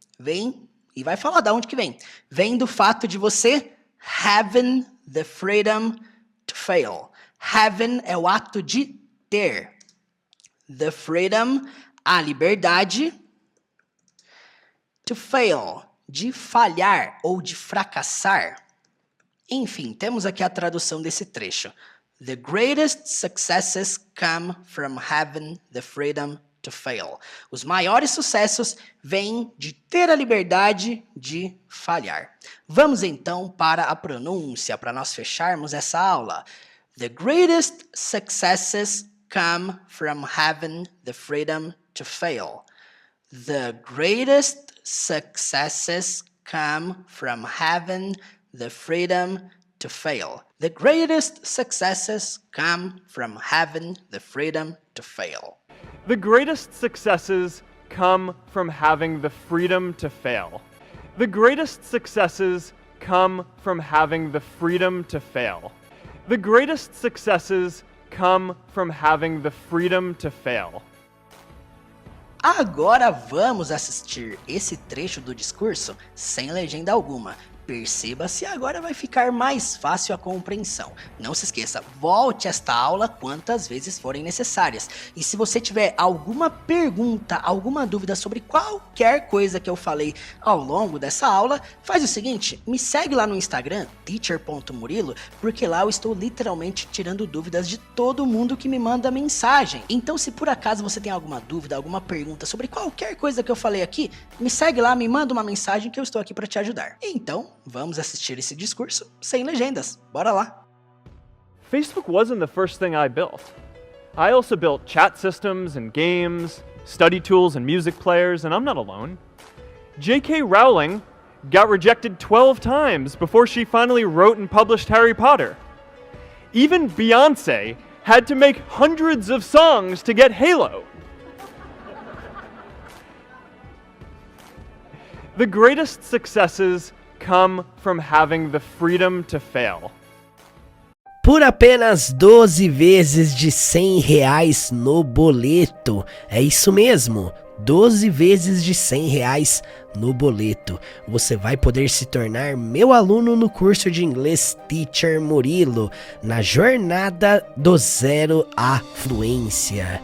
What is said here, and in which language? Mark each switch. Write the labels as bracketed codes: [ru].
[pt] Vem e vai falar de onde que vem. Vem do fato de você [en] having the freedom to fail. [pt] Having é o ato de ter. The freedom, a liberdade. [en] To fail, [pt] de falhar ou de fracassar. Enfim, temos aqui a tradução desse trecho. [en] The greatest successes come from having the freedom to fail. [pt] Os maiores sucessos vêm de ter a liberdade de falhar. Vamos então para a pronúncia, para nós fecharmos essa aula. [en] The greatest successes come from having the freedom to fail. The greatest successes come from having the freedom to fail. The greatest successes come from having the freedom to fail. The greatest successes come from having the freedom to fail. The greatest successes come from having the freedom to fail. The greatest successes come from having the freedom to fail. [pt] Agora vamos assistir esse trecho do discurso sem legenda alguma. Perceba se agora vai ficar mais fácil a compreensão. Não se esqueça, volte esta aula quantas vezes forem necessárias. E se você tiver alguma pergunta, alguma dúvida sobre qualquer coisa que eu falei ao longo dessa aula, faz o seguinte, me segue lá no Instagram, teacher.murilo, porque lá eu estou literalmente tirando dúvidas de todo mundo que me manda mensagem. Então se por acaso você tem alguma dúvida, alguma pergunta sobre qualquer coisa que eu falei aqui, me segue lá, me manda uma mensagem que eu estou aqui para te ajudar. Então, vamos assistir esse discurso sem legendas. Bora lá! [en] Facebook wasn't the first thing I built. I also built chat systems and games, study tools and music players, and I'm not alone. J.K. Rowling got rejected 12 times before she finally wrote and published Harry Potter. Even Beyoncé had to make hundreds of songs to get Halo. The greatest successes come from having the freedom to fail. [pt] Por apenas 12 vezes de R$100 no boleto. É isso mesmo, 12 vezes de R$100 no boleto. Você vai poder se tornar meu aluno no curso de inglês Teacher Murilo, na jornada do zero à fluência.